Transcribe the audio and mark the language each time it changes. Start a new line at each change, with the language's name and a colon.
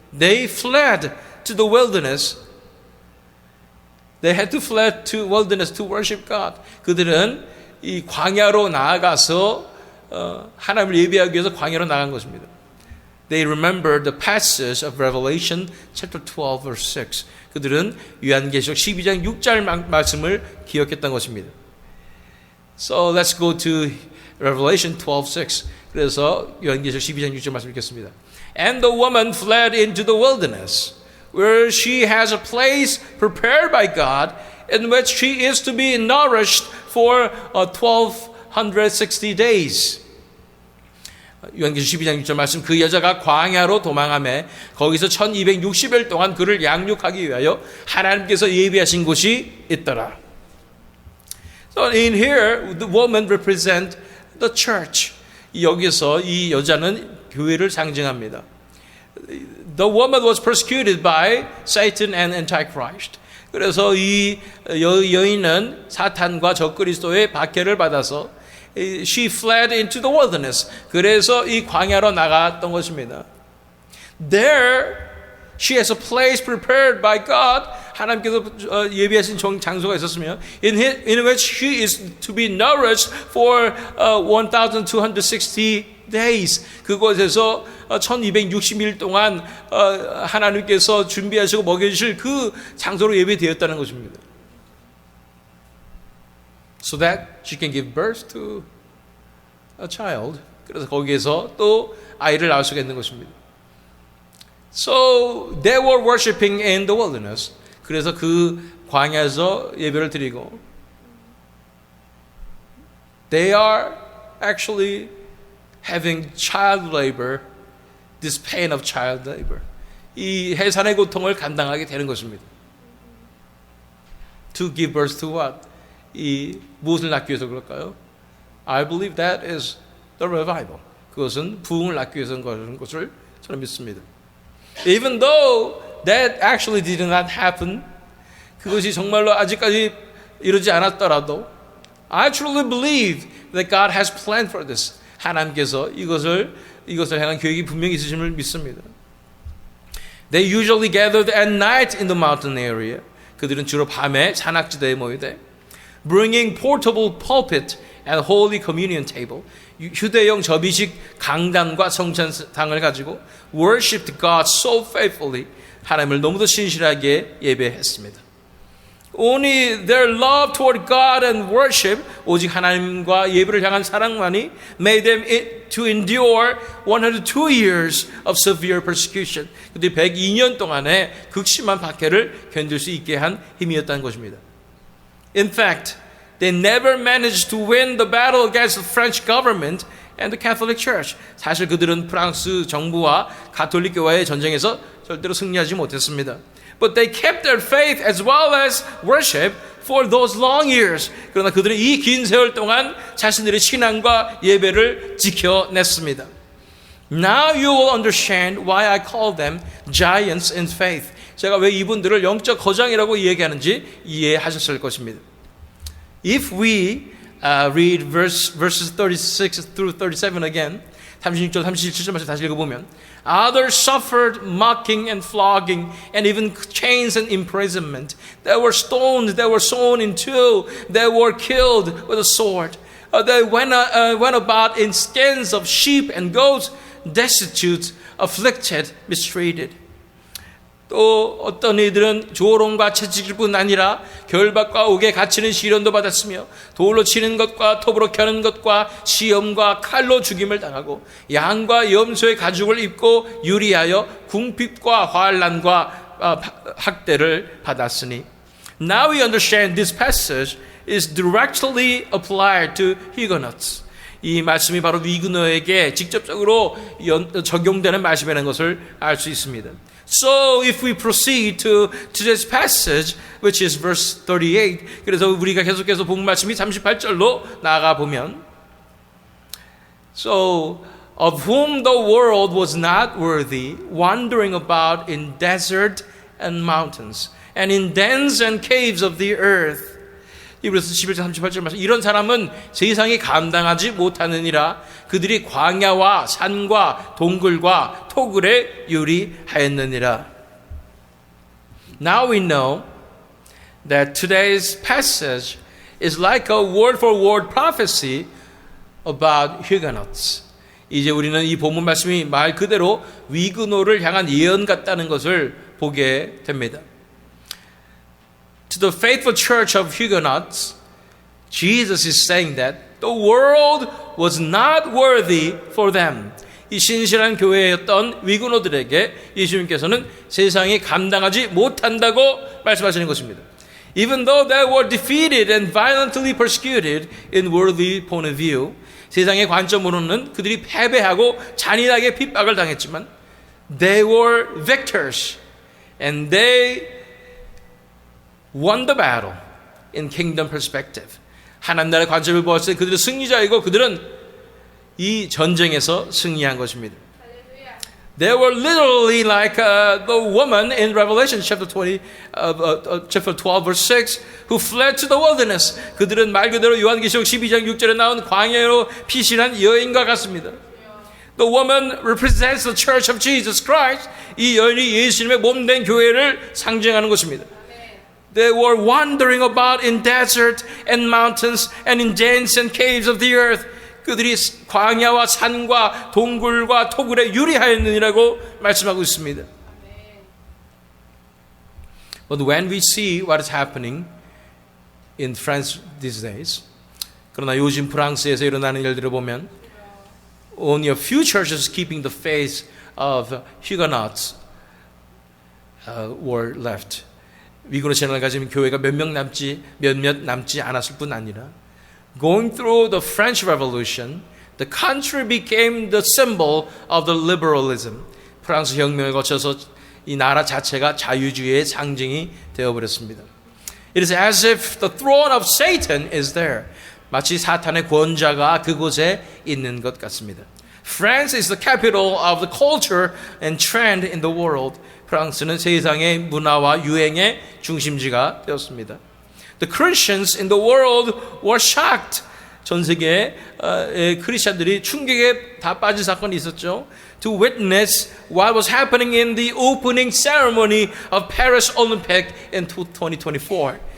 English: They fled to the wilderness. They had to flee to wilderness to worship God.
Korean: 그들은 이 광야로 나아가서 하나님을 예배하기 위해서 광야로 나간 것입니다.
English: They remembered the passage of Revelation chapter 12 verse 6.
Korean: 그들은 요한계시록 12장 6절 말씀을 기억했던 것입니다.
English: So let's go to Revelation 12:6.
Korean: 그래서 요한계시록 12장 6절 말씀 읽겠습니다.
English: And the woman fled into the wilderness, where she has a place prepared by God, in which she is to be nourished for 1260 days.
Korean: 요한계시록 12장 6절 말씀, 그 여자가 광야로 도망하며 거기서 1260일 동안 그를 양육하기 위하여 하나님께서 예비하신 곳이 있더라.
English: So in here, the woman represent the church.
Korean: 여기서 이 여자는 교회를 상징합니다.
English: The woman was persecuted by Satan and Antichrist.
Korean: 그래서 이 여인은 사탄과 적그리스도의 박해를 받아서
English: she fled into the wilderness.
Korean: 그래서 이 광야로 나갔던 것입니다.
English: There she has a place prepared by God.
Korean: 하나님께서 예비하신 장소가 있었으며
English: in which she is to be nourished for 1260 days.
Korean: 그곳에서 1260일 동안 하나님께서 준비하시고 먹여주실 그 장소로 예비되었다는 것입니다.
English: So that she can give birth to a child.
Korean: 그래서 거기에서 또 아이를 낳을 수가 있는 것입니다.
English: So they were worshiping in the wilderness.
Korean: 그래서 그 광야에서 예배를 드리고
English: they are actually having child labor, this pain of child labor.
Korean: 이 해산의 고통을 감당하게 되는 것입니다.
English: To give birth to what?
Korean: 이 무엇을 낳기 위해서 그럴까요?
English: I believe that is the revival.
Korean: 그것은 부흥을 낳기 위해서 그런 것을 저는 믿습니다.
English: Even though that actually did not happen,
Korean: 그것이 정말로 아직까지 이루지 않았더라도
English: I truly believe that God has planned for this.
Korean: 하나님께서 이것을 향한 계획이 분명히 있으심을 믿습니다.
English: They usually gathered at night in the mountain area.
Korean: 그들은 주로 밤에 산악지대에 모이되
English: bringing portable pulpit and holy communion table.
Korean: 휴대용 접이식 강단과 성찬상을 가지고
English: worshipped God so faithfully.
Korean: 하나님을 너무도 신실하게 예배했습니다.
English: Only their love toward God and worship,
Korean: 오직 하나님과 예배를 향한 사랑만이
English: made them to endure 102 years of severe persecution.
Korean: 그들이 102년 동안의 극심한 박해를 견딜 수 있게 한 힘이었다는 것입니다.
English: In fact, they never managed to win the battle against the French government and the Catholic Church.
Korean: 사실 그들은 프랑스 정부와 가톨릭 교회의 전쟁에서 절대로 승리하지 못했습니다.
English: But they kept their faith as well as worship for those long years.
Korean: 그러나 그들은 이 긴 세월 동안 자신들의 신앙과 예배를 지켜냈습니다.
English: Now you will understand why I call them giants in faith.
Korean: 제가 왜 이분들을 영적 거장이라고 얘기하는지 이해하셨을 것입니다.
English: If we read verses 36 through 37 again,
Korean: 36절, 37절 말씀 다시 읽어보면
English: Others suffered mocking and flogging and even chains and imprisonment. They were stoned, they were sawn in two, they were killed with a sword. They went about in skins of sheep and goats, destitute, afflicted, mistreated.
Korean: 또 어떤 이들은 조롱과 채찍일뿐 아니라 결박과 옥에 갇히는 시련도 받았으며 돌로 치는 것과 톱으로 켜는 것과 시험과 칼로 죽임을 당하고 양과 염소의 가죽을 입고 유리하여 궁핍과 환난과 학대를 받았으니
English: Now we understand this passage is directly applied to Huguenots.
Korean: 이 말씀이 바로 위그너에게 직접적으로 적용되는 말씀이라는 것을 알 수 있습니다.
English: So if we proceed to today's passage, which is verse 38,
Korean: 그래서 우리가 계속해서 본 말씀이 38절로 나아가 보면
English: So of whom the world was not worthy, wandering about in desert and mountains, and in dens and caves of the earth.
Korean: 이브리서 11장 38절 말씀 이런 사람은 세상이 감당하지 못하느니라 그들이 광야와 산과 동굴과 토굴에 유리하였느니라.
English: Now we know that today's passage is like a word for word prophecy about Huguenots.
Korean: 이제 우리는 이 본문 말씀이 말 그대로 위그노를 향한 예언 같다는 것을 보게 됩니다.
English: To the faithful church of Huguenots, Jesus is saying that the world was not worthy for them.
Korean: 이 신실한 교회였던 위그노들에게 예수님께서는 세상이 감당하지 못한다고 말씀하시는 것입니다.
English: Even though they were defeated and violently persecuted in worldly point of view,
Korean: 세상의 관점으로는 그들이 패배하고 잔인하게 핍박을 당했지만
English: they were victors and they won the battle in kingdom perspective.
Korean: 하나님 나라의 관점을 보았을 때 그들은 승리자이고 그들은 이 전쟁에서 승리한 것입니다.
English: They were literally like the woman in Revelation chapter 12 verse 6 who fled to the wilderness.
Korean: 그들은 말 그대로 요한계시록 12장 6절에 나온 광야로 피신한 여인과 같습니다.
English: The woman represents the church of Jesus Christ.
Korean: 이 여인이 예수님의 몸된 교회를 상징하는 것입니다.
English: They were wandering about in desert and mountains and in dens and caves of the earth.
Korean: 그들이 광야와 산과 동굴과 토굴에 유리하였느니라고 말씀하고 있습니다.
English: But when we see what is happening in France these days,
Korean: 그러나 요즘 프랑스에서 일어나는 일들을 보면
English: only a few churches keeping the faith of Huguenots were left.
Korean: 위그노 신앙을 가진 교회가 몇몇 남지 않았을 뿐 아니라
English: going through the French Revolution, the country became the symbol of the liberalism.
Korean: 프랑스 혁명을 거쳐서 이 나라 자체가 자유주의의 상징이 되어버렸습니다.
English: It is as if the throne of Satan is there.
Korean: 마치 사탄의 권좌가 그곳에 있는 것 같습니다.
English: France is the capital of the culture and trend in the world.
Korean: 프랑스는 세상의 문화와 유행의 중심지가 되었습니다.
English: The Christians in the world were shocked.
Korean: 전 세계의 크리스천들이 충격에 다 빠진 사건이 있었죠.
English: To witness what was happening in the opening ceremony of Paris Olympic in 2024.